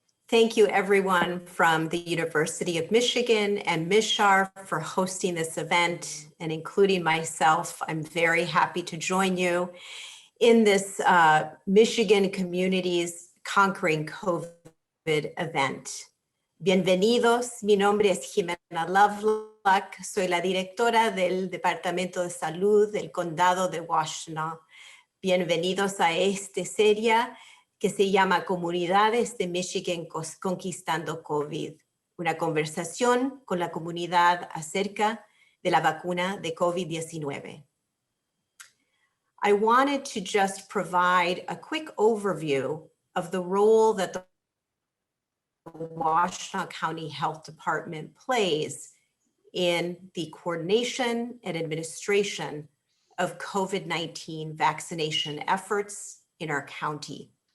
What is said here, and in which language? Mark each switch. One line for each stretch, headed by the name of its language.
English: Thank you, everyone from the University of Michigan and MICHR for hosting this event, and including myself. I'm very happy to join you in this Michigan Communities Conquering COVID event.
Spanish: Bienvenidos, mi nombre es Jimena Loveluck, soy la directora del Departamento de Salud del Condado de Washtenaw. Bienvenidos a esta serie que se llama Comunidades de Michigan Conquistando COVID, una conversación con la comunidad acerca de la vacuna de COVID-19.
English: I wanted to just provide a quick overview of the role that the Washtenaw County Health Department plays in the coordination and administration of COVID-19 vaccination efforts in our county.